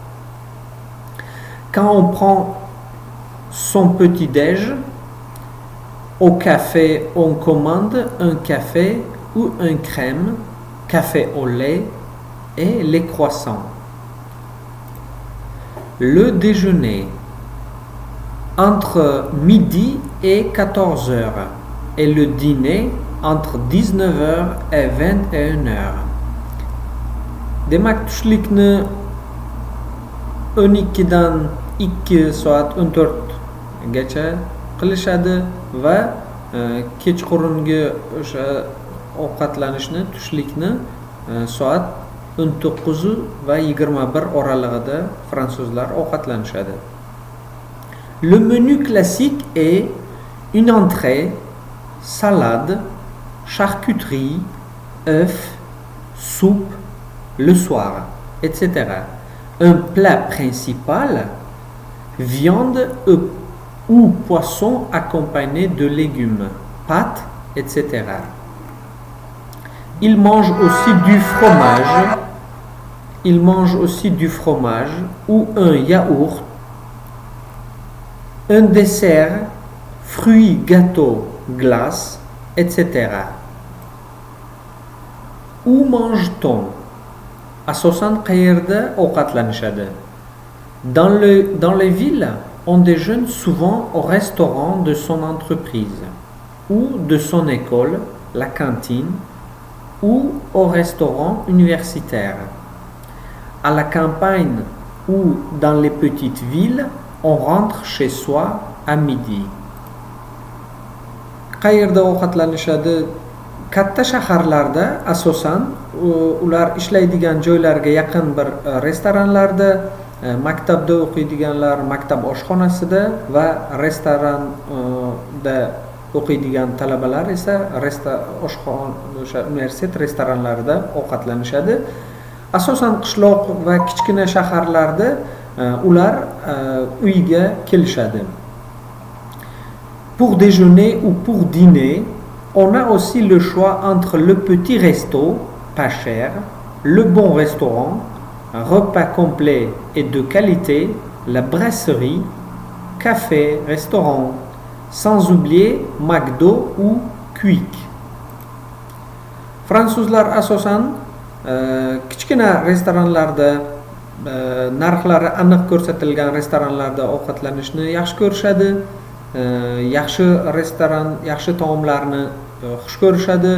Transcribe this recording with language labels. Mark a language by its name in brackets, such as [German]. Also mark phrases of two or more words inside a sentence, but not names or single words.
[French] Quand on prend son petit déj, au café, on commande un café ou un crème, café au lait et les croissants. Le déjeuner, entre midi et 14 heures, et le dîner entre 19 heures et 21 heures. [Uzbek] Demak, tushlikni 12 dan 2 soat 14 gacha qilishadi va kechqurungi o'sha ovqatlanishni, tushlikni soat 19 va 21 oralig'ida fransuzlar ovqatlanishadi. [French] Le menu classique est une entrée, salade, charcuterie, œufs, soupe, le soir, etc. Un plat principal, viande ou poisson accompagné de légumes, pâtes, etc. Ils mangent aussi du fromage ou un yaourt, un dessert, fruits, gâteaux, glaces, etc. Où mange-t-on? [Uzbek] Asosan qayerda ovqatlanishadi? [French] Dans les villes, on déjeune souvent au restaurant de son entreprise ou de son école, la cantine, ou au restaurant universitaire. À la campagne ou dans les petites villes, on rentre chez soi à midi. [Uzbek] Qayerda ovqatlanishadi? Katta shaharlarda asosan ular ishlaydigan joylarga yaqin bir restoranlarda, maktabda o'qiydiganlar maktab oshxonasida va restoranda o'qiydigan talabalar esa o'sha universitet restoranlarida ovqatlanishadi. Asosan qishloq va kichkina shaharlarda ular uyga kelishadi. [French] Pour déjeuner ou pour dîner, on a aussi le choix entre le petit resto, pas cher, le bon restaurant, un repas complet et de qualité, la brasserie, café, restaurant, sans oublier McDo ou Quick. [Uzbek] Fransuzlar asosan kichkina restoranlarda, narxlari aniq ko'rsatilgan restoranlarda ovqatlanishni yaxshi ko'rishadi. Yaxshi restoran, yaxshi taomlarni xush ko'rishadi.